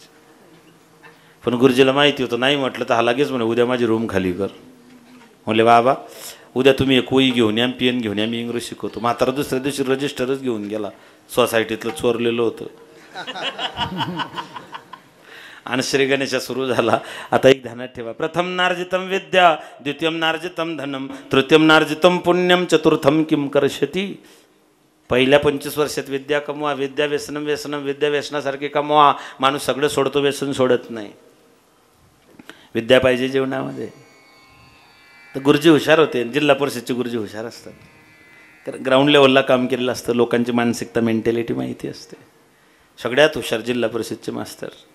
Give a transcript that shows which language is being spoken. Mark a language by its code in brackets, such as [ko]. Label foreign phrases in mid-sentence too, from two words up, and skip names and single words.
[mr] पण गुरुजीला माहिती होतं नाही म्हटलं तर हा लगेच म्हणे उद्या माझी रूम खाली कर. म्हणले बाबा उद्या तुम्ही एक वही घेऊन या पेन घेऊन या मी इंग्रजी शिकवतो. म्हातारा दुसऱ्या दिवशी रजिस्टरच घेऊन गेला. सोसायटीतलं चोरलेलं होतं. आणि श्री गणेशा सुरू झाला. आता एक ध्यानात ठेवा. [sa] प्रथम नार्जितम विद्या द्वितीयम नार्जितम धनम तृतीयम नार्जितम पुण्यम चतुर्थम किम करशती. [mr] पहिल्या 25 वर्षात विद्या कमवा. [sa] विद्या व्यसनम व्यसनम विद्या [mr] व्यसनासारखे कमवा. माणूस सगळं सोडतो व्यसन सोडत नाही. विद्या पाहिजे जीवनामध्ये. तर गुरुजी हुशार होते. जिल्हा परिषदचे गुरुजी हुशार असतात. कारण [en] ground levelला [mr] काम केलेलं असतं. लोकांची मानसिकता मेंटॅलिटी माहिती असते. सगळ्यात हुशार जिल्हा परिषदचे मास्तर.